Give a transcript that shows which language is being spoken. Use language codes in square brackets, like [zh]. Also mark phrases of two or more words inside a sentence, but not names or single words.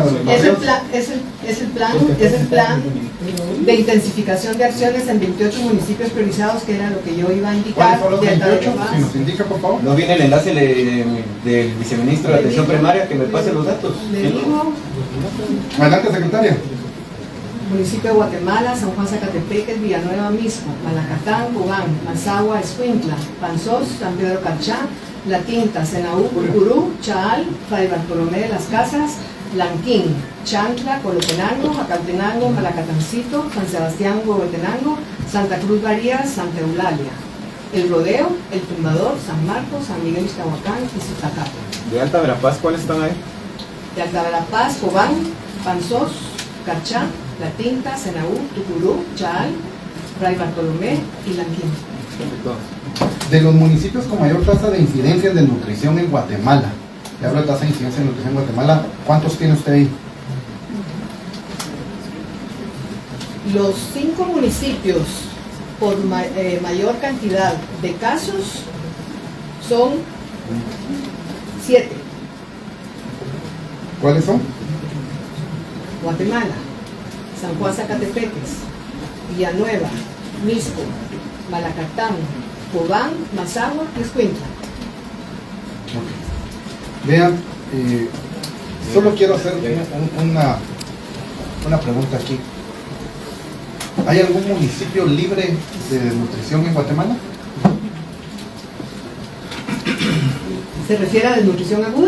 [es] Es el plan de intensificación de acciones en 28 municipios priorizados, que era lo que yo iba a indicar. ¿Cuáles son los de Alta 28? Verapaz. Si nos indica, por favor. No viene el enlace del viceministro de Atención Primaria que me pase los datos. Le digo, Adelante, secretaria. municipio de Guatemala, San Juan Zacatepeques, Villanueva Misco, Malacatán, Cobán, Mazagua, Escuintla, Panzós, San Pedro Carchá, La Tinta, Senaú, Curcurú, Chaal, Fray Bartolomé de las Casas, Lanquín, Chantla, Colotenango, Acaltenango, Malacatancito, San Sebastián, Huehuetenango, Santa Cruz Varías, Santa Eulalia, El Rodeo, El Tumbador, San Marcos, San Miguel Iztahuacán y Zizacato. De Alta Verapaz, ¿cuáles están ahí? De Alta Verapaz, Cobán, Panzós, Carchá, La Tinta, Senaú, Tucurú, Chaal, Fray Bartolomé y Lanquín. De los municipios con mayor tasa de incidencia de nutrición en Guatemala, le hablo de tasa de incidencia de nutrición en Guatemala, ¿cuántos tiene usted ahí? Los 5 municipios por mayor cantidad de casos son 7. ¿Cuáles son? Guatemala, San Juan Zacatepeques, Villanueva, Misco, Malacatán, Cobán, Mazagua y Escuintla. Vean, solo quiero hacer una pregunta aquí. ¿Hay algún municipio libre de desnutrición en Guatemala? ¿Se refiere a desnutrición aguda?